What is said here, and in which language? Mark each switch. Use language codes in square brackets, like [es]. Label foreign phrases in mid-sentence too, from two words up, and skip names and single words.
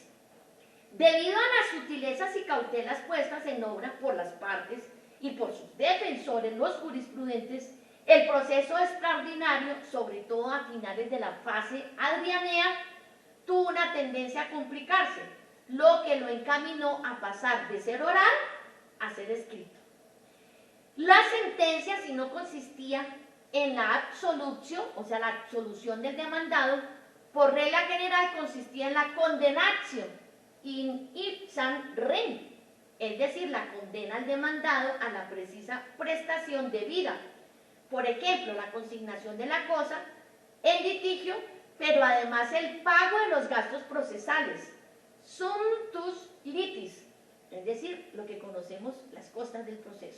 [es] Debido a las sutilezas y cautelas puestas en obra por las partes y por sus defensores, los jurisprudentes, el proceso extraordinario, sobre todo a finales de la fase adrianea, tuvo una tendencia a complicarse, lo que lo encaminó a pasar de ser oral a ser escrito. La sentencia, si no consistía en la absolución, o sea, la absolución del demandado, por regla general consistía en la [la] condenatio in ipsam rem, [es] es decir, la condena al demandado a la precisa prestación debida. Por ejemplo, la consignación de la cosa, el litigio, pero además el pago de los gastos procesales, [la] sumptus litis, [es] es decir, lo que conocemos las costas del proceso.